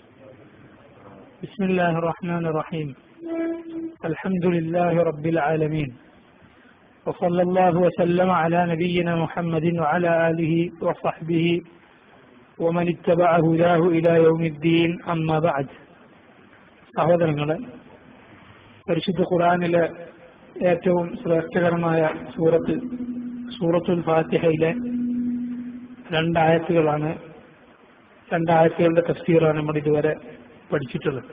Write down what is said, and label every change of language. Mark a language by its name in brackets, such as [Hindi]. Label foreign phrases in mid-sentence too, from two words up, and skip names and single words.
[Arabic] بسم الله الرحمن الرحيم. الحمد لله رب العالمين، وصلى الله وسلم على نبينا محمد وعلى آله وصحبه ومن اتبع هداه إلى يوم الدين. أما بعد. [Malayalam] സഹോദരങ്ങളെ, പരിശുദ്ധ ഖുർആനിലെ ഏറ്റവും ശ്രേഷ്ഠകരമായ സൂറത്തുൽ ഫാത്തിഹയിലെ രണ്ടായത്തുകളുടെ തഫ്സീറാണ് നമ്മൾ ഇതുവരെ പഠിച്ചിട്ടുള്ളത്.